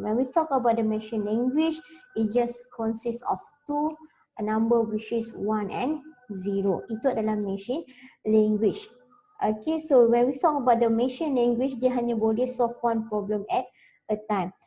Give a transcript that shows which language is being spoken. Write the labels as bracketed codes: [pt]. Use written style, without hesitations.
[en] When we talk about the machine language, it just consists of two, a number which is 1 and 0. [ms] Itu adalah machine language. [en] Okay, so when we talk about the machine language, [ms] dia hanya boleh [en] solve one problem at a time.